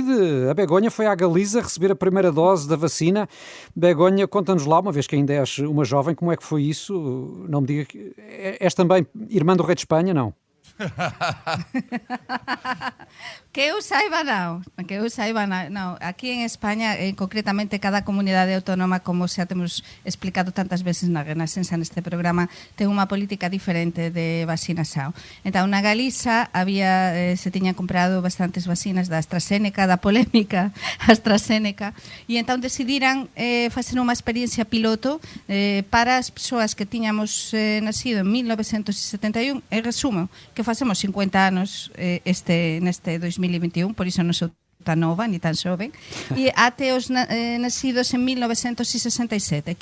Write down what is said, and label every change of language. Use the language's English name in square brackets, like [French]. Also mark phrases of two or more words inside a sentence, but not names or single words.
[Portuguese] A Begonha foi à Galiza receber a primeira dose da vacina. Begonha, conta-nos lá, uma vez que ainda és uma jovem, como é que foi isso? Não me diga que... És também irmã do rei de Espanha, não? Que eu saiba, não. [Galician] Aquí en España, concretamente cada comunidade autónoma, como xa temos explicado tantas veces na Renascença neste programa, ten unha política diferente de vacinación. Entón, na Galiza se tiñan comprado bastantes vacinas da AstraZeneca, da polémica AstraZeneca, e entón decidiran facer unha experiencia piloto para as persoas que tiñamos nacido en 1971, en resumo, que facemos 50 anos neste 2021, por iso non sou tan nova, ni tan xoven, e até os nacidos en 1967.